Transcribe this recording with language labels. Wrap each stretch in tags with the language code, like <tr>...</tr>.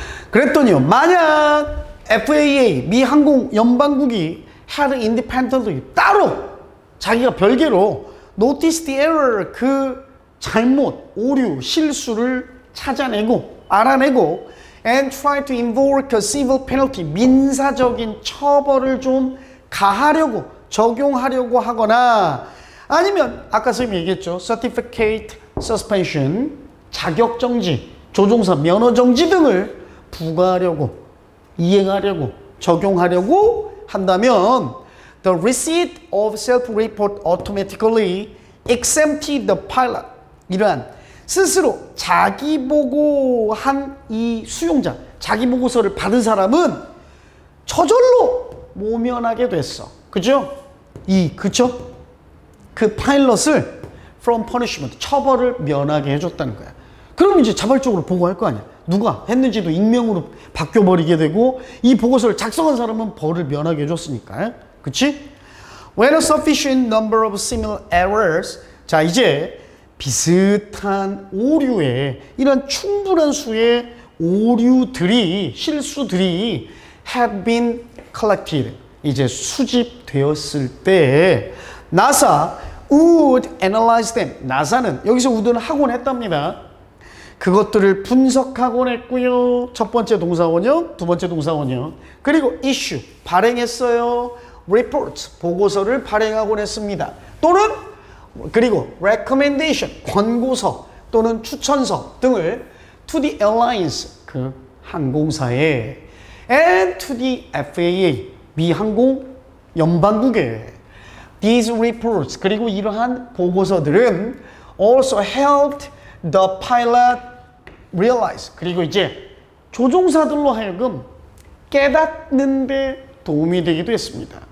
<ko>그랬더니요, 만약 FAA, 미 항공 연방국이</ko> <en>had independently,</en> <ko>따로 자기가 별개로</ko> <en>notice the error,</en> <ko>그 잘못, 오류, 실수를 찾아내고 알아내고</ko> <en>and try to invoke a civil penalty,</en> <ko>민사적인 처벌을 좀 가하려고, 적용하려고 하거나 아니면 아까 선생님이 얘기했죠. certificate suspension, 자격정지, 조종사 면허정지 등을 부과하려고, 이행하려고 적용하려고 한다면</ko> <en>the receipt of self-report automatically exempted the pilot.</en> <ko>이러한 스스로 자기 보고한 이 수용자, 자기 보고서를 받은 사람은 저절로 모면하게 됐어. 그죠? 그죠? 그 파일럿을</ko> <en>from punishment,</en> <ko>처벌을 면하게 해줬다는 거야. 그럼 이제 자발적으로 보고할 거 아니야. 누가 했는지도 익명으로 바뀌어버리게 되고 이 보고서를 작성한 사람은 벌을 면하게 해줬으니까. 그치?</ko> <en>When a sufficient number of similar errors.</en> <ko>자, 이제 비슷한 오류에 이런 충분한 수의 오류들이, 실수들이</ko> <en>have been collected.</en> <ko>이제 수집되었을 때</ko> <en>NASA would analyze them.</en> <ko>나사는 여기서 would는 하곤 했답니다. 그것들을 분석하곤 했고요. 첫 번째 동사원형, 두 번째 동사원형. 그리고 issue, 발행했어요. reports, 보고서를 발행하곤 했습니다. 또는 그리고 recommendation, 권고서 또는 추천서 등을</ko> <en>to the airlines,</en> <ko>그 항공사에</ko> <en>and to the FAA,</en> <ko>미 항공 연방국에</ko> <en>these reports,</en> <ko>그리고 이러한 보고서들은</ko> <en>also helped the pilot realize,</en> <ko>그리고 이제 조종사들로 하여금 깨닫는데 도움이 되기도 했습니다.</ko>